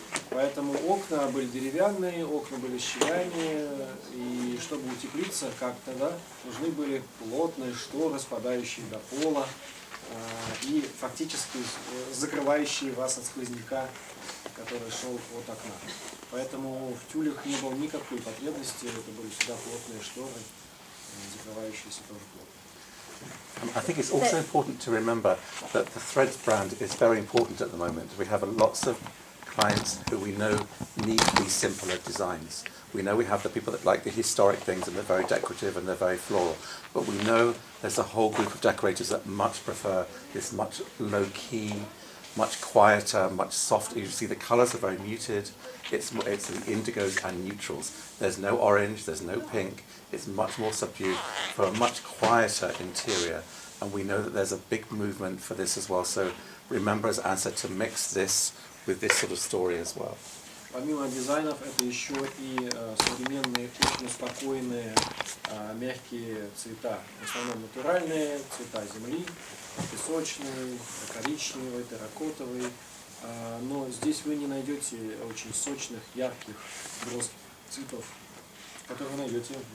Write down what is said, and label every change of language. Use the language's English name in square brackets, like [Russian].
[Russian] Поэтому окна были деревянные, окна были с щелями, и чтобы утеплиться как-то, да, нужны были плотные шторы, спадающие до пола. и фактически закрывающие вас от сквозняка, который шел от окна. Поэтому в тюлях не было никакой потребности, это были всегда плотные шторы, закрывающиеся тоже плотно. [English] I think it's also important to remember that the Threads brand is very important at the moment. We have lots of clients who we know need these simpler designs. We know we have the people that like the historic things and they're very decorative and they're very floral. But we know there's a whole group of decorators that much prefer this much low-key, much quieter, much softer. You see the colours are very muted. It's the indigos and neutrals. There's no orange, there's no pink. It's much more subdued for a much quieter interior. And we know that there's a big movement for this as well. So remember, as Anne said, to mix this with this sort of story as well. [Russian] Помимо дизайнов, это еще и современные, очень спокойные, мягкие цвета. В основном натуральные, цвета земли, песочный, коричневый, терракотовый. Но здесь вы не найдете очень сочных, ярких, броских цветов, которые вы найдете